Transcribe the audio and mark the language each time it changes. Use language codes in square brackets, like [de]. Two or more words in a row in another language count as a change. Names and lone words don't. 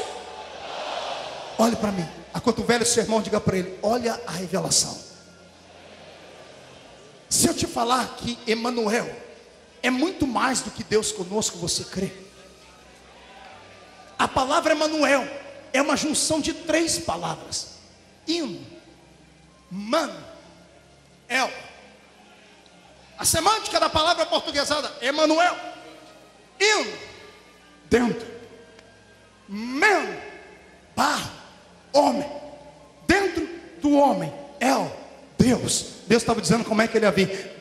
[pt] Olhe para mim, enquanto o velho sermão, diga para ele: olha a revelação. Se eu te falar que Emanuel é muito mais do que Deus conosco, você crê? A palavra Emanuel é uma junção de 3 palavras: in, man, el. A semântica da palavra portuguesada: Emanuel. In, dentro. Man, barro, homem. Dentro do homem, el, Deus. Deus estava dizendo como é que ele ia vir.